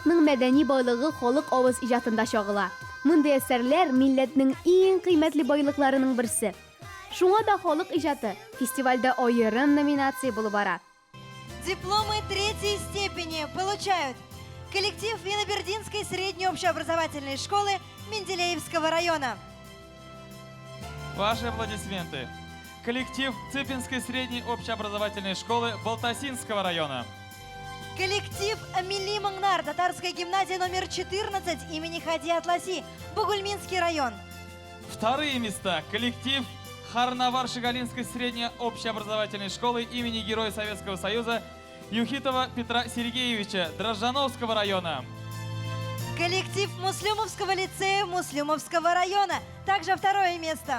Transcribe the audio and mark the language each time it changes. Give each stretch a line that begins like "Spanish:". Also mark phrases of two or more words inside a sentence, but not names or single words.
Tatar: мәдәни байлыгы халык авыз иҗатында чагыла. Мондый әсәрләр милләтнең иң кыйммәтле байлыкларының берсе. Шуңа да халык иҗаты фестивальдә аерым номинация булып бара.
Russian: Дипломы третьей степени получают коллектив Винобердинской средней общеобразовательной школы Менделеевского района. Ваши аплодисменты. Коллектив Цыпинской средней общеобразовательной школы Балтасинского района. Коллектив Милли Мангнар, татарская гимназия номер 14 имени Хади Атласи, Бугульминский район. Вторые места. Коллектив Харнавар-Шигалинской средней общеобразовательной школы имени Героя Советского Союза Юхитова Петра Сергеевича Дрожжановского района. Коллектив Муслюмовского лицея Муслюмовского района, также второе место.